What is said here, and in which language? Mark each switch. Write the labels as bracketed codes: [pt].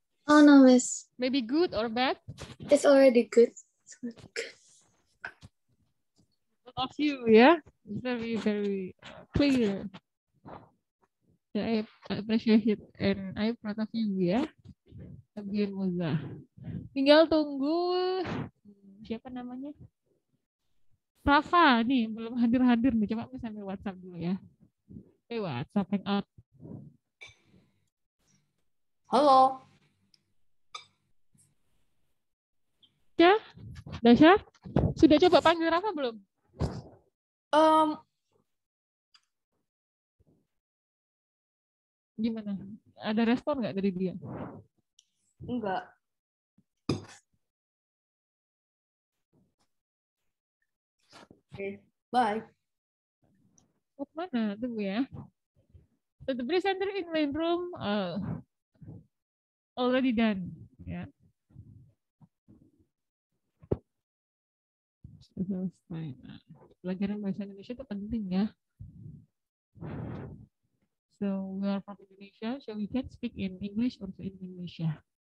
[en] Oh no, Miss. Maybe good or bad? It's already good. It's already good. Both of you, ya. Very, very clear. Yeah, I appreciate it and I'm proud of you, ya. Abby and Moza. [id] Tinggal tunggu siapa namanya? Rafa nih belum hadir-hadir nih. Coba misalnya WhatsApp dulu ya. WhatsApp hangout. Halo. Ya, Dasya, sudah coba panggil Rafa belum? Gimana? Ada respon nggak dari dia? Enggak. Oke, bye. Oh, mana? Tunggu ya. [en] The presenter in main room already done. [id] Ya. Selesai. Nah, pelajaran bahasa Indonesia itu penting ya. [en] So we are from Indonesia, so we can speak in English also in Indonesia.